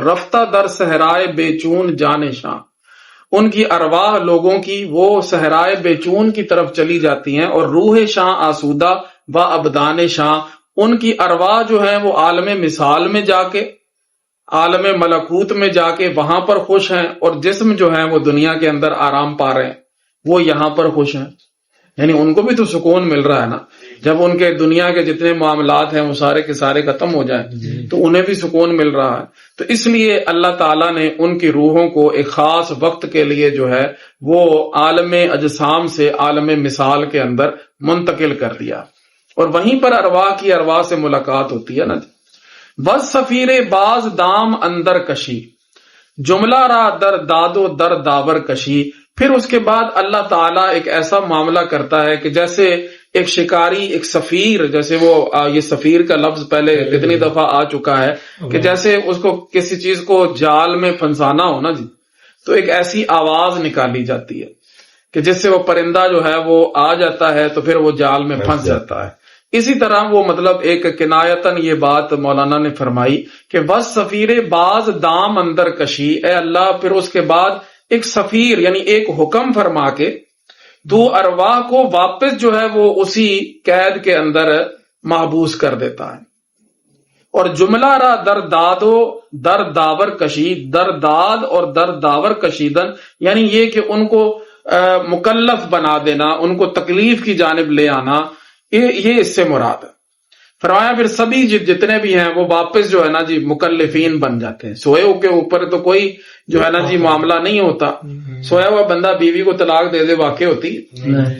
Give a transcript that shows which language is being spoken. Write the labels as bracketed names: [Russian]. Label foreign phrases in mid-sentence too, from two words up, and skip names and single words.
[Persian] رفتہ در صحرائے بے چون جان شاں، [Urdu] ان کی ارواح لوگوں کی وہ صحرائے بے چون کی طرف چلی جاتی ہیں، اور [Persian] روح شاں آسودہ و ابدان شاں، [Urdu] ان کی ارواح جو ہے وہ عالم مثال میں جا کے، عالم ملکوت میں جا کے وہاں پر خوش ہیں، اور جسم جو ہے وہ دنیا کے اندر آرام پا رہے ہیں، وہ یہاں پر خوش ہیں، یعنی ان کو بھی تو سکون مل رہا ہے نا، جب ان کے دنیا کے جتنے معاملات ہیں وہ سارے کے سارے ختم ہو جائیں تو انہیں بھی سکون مل رہا ہے۔ تو اس لیے اللہ تعالیٰ نے ان کی روحوں کو ایک خاص وقت کے لیے جو ہے وہ عالم اجسام سے عالم مثال کے اندر منتقل کر دیا، اور وہیں پر ارواح کی ارواح سے ملاقات ہوتی ہے نا۔ [Persian] بس سفیر باز دام اندر کشی، جملہ را در داد و در داور کشی. [Urdu] پھر اس کے بعد اللہ تعالیٰ ایک ایسا معاملہ کرتا ہے کہ جیسے ایک شکاری، ایک سفیر، جیسے وہ یہ سفیر کا لفظ پہلے کتنی دفعہ آ چکا ہے کہ جیسے اس کو کسی چیز کو جال میں پھنسانا ہو نا جی، تو ایک ایسی آواز نکالی جاتی ہے کہ جس سے وہ پرندہ جو ہے وہ آ جاتا ہے تو پھر وہ جال میں پھنس جاتا ہے. اسی طرح وہ مطلب ایک کنایتن یہ بات مولانا نے فرمائی کہ [Persian] بس سفیر باز دام اندر کشی، [Urdu] اے اللہ پھر اس کے بعد ایک سفیر یعنی ایک حکم فرما کے تو ارواح کو واپس جو ہے وہ اسی قید کے اندر محبوس کر دیتا ہے. اور [Persian] جملہ را در داد و در داور کشید، [Urdu] در داد اور در داور کشیدن یعنی یہ کہ ان کو مکلف بنا دینا، ان کو تکلیف کی جانب لے آنا، یہ اس سے مراد ہے. فرمایا پھر سبھی جتنے بھی ہیں وہ واپس جو ہے نا جی مکلفین بن جاتے ہیں. سوئے کے اوپر تو کوئی جو ہے نا جی معاملہ نہیں ہوتا. سویا ہوا بندہ بیوی کو طلاق دے دے واقع ہوتی ہے؟